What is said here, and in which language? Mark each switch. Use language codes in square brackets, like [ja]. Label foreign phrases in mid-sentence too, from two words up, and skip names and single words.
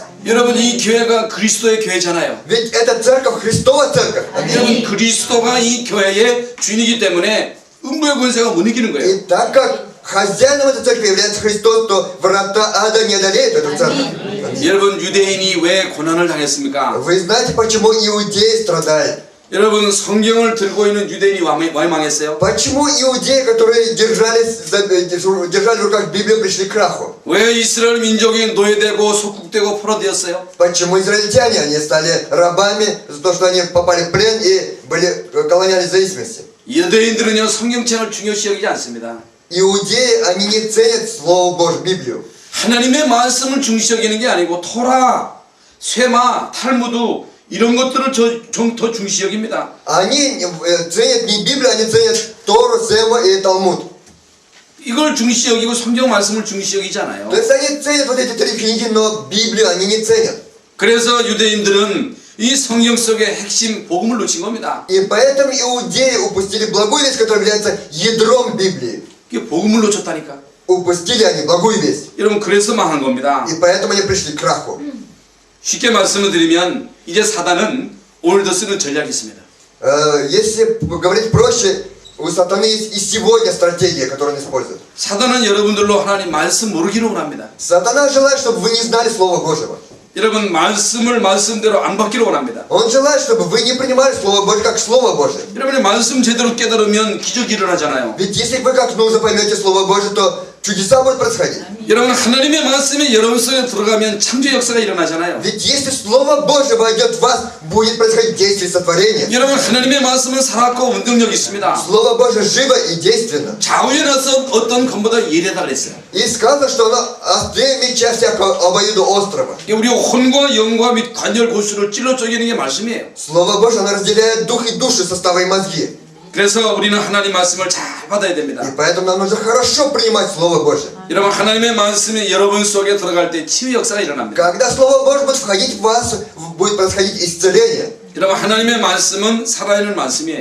[ko] 여러분 이 교회가 그리스도의 교회잖아요. [ru] Ведь это церковь, Христова церковь. [ko] 여러분 그리스도가 이 교회의 주인이기 때문에 음부의 권세가 못 이기는 거예요. [ru] И так как хозяином этой церкви является Христос, то врата ада не одолеют эту церковь. [ko] 여러분 유대인이 왜 고난을 당했습니까? [ru] Вы знаете, почему иудеи страдали? [ko] 여러분 성경을 들고 있는 유대인이 왜 망했어요? [ru] Почему иудеи, которые держали в руках Библию, пришли к краху? [ko] 왜 이스라엘 민족이 노예되고 속국되고 포로되었어요? [ru] Почему израильтяне, они стали рабами за то, что они попали в плен и были колониальной зависимости? [ko] 유대인들은요 성경책을 중요시 여기지 않습니다. [ru] Иудеи, они не ценят Слово Божье, Библию. [ko] 하나님의 말씀을 중시 여기는 게 아니고 토라, 쇠마, 탈무드 이런 것들을 더 중시 여깁니다. [ru] Они ценят не Библию, они ценят Тору, Сема и Талмуд. [ko] 이걸 중시 여기고 성경 말씀을 중시 여기잖아요. [ru] То есть они ценят вот эти 3 книги, но Библию они не ценят. [ko] 그래서 유대인들은 이 성경 속의 핵심 복음을 놓친 겁니다. [ru] И поэтому иудеи упустили благую весть, которая является ядром Библии. [ko] 이게 복음을 놓쳤다니까. [ru] Упустили они благую весть. [ko] 여러분 그래서 망한 겁니다. [ru] И поэтому они пришли к краху. [ko] 쉽게 말씀을 드리면 이제 사단은 오늘도 쓰는 전략이 있습니다. [ru] Если говорить проще, у сатаны есть и сегодня стратегия, которую он использует. [ko] 사단은 여러분들로 하나님 말씀 모르기를 원합니다. [ru] Сатана желает, чтобы вы не знали Слова Божьего. [ko] 여러분 말씀을 말씀대로 안 받기를 원합니다. [ru] Он желает, чтобы вы не принимали Слово Божье как Слово Божье. [ko] 여러분이 말씀 제대로 깨달으면 기적이 일어나잖아요. [ru] Ведь если вы как нужно поймете Слово Божье, то чудеса будут происходить. [ko] 여러분 하나님의 말씀이 여러분 속에 들어가면 창조 역사가 일어나잖아요. [ru] Ведь если Слово Божье войдет в вас, будет происходить действие сотворения. [ko] 여러분 하나님의 말씀은 살았고 운동력이 있습니다. [ru] Слово Божье живо и действенно. [ko] 좌우에 나서 어떤 검보다 예리하다 그랬어요. [ru] И сказано, что оно острее меча всякого обоюдоострого. [ko] 우리 혼과 영과 및 관절 고수를 찔러 쪼개는 게 말씀이에요. [ru] Слово Божье, оно разделяет дух и душу, составы и мозги. [ko] 그래서 우리는 하나님 말씀을 잘 받아야 됩니다. [ru] И поэтому нам нужно хорошо принимать Слово Божье. [ko] 여러분 하나님의 말씀이 여러분 속에 들어갈 때 치유 역사가 일어납니다. [ru] Когда Слово Божье будет входить в вас, будет происходить исцеление. [ko] 여러분 하나님의 말씀은 살아있는 말씀이에요.